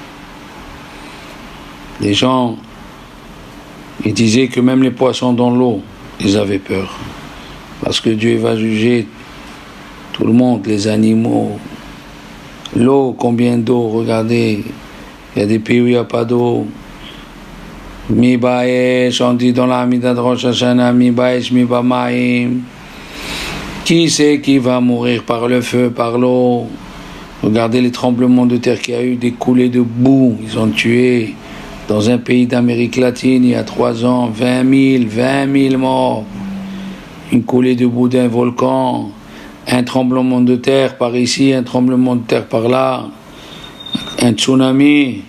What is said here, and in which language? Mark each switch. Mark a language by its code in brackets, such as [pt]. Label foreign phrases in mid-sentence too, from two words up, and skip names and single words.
[fr] Les gens, ils disaient que même les poissons dans l'eau, ils avaient peur. Parce que Dieu va juger tout le monde, les animaux. L'eau, combien d'eau, regardez, il y a des pays où il n'y a pas d'eau. [he] מי באש, [fr] on dit dans la Hamida de Rosh Hashanah, [he] מי באש, מי במים. [fr] Qui c'est qui va mourir par le feu, par l'eau? Regardez les tremblements de terre qu'il y a eu, des coulées de boue. Ils ont tué dans un pays d'Amérique latine il y a 3 ans 20 000 morts. Une coulée de boue d'un volcan, un tremblement de terre par ici, un tremblement de terre par là, un tsunami.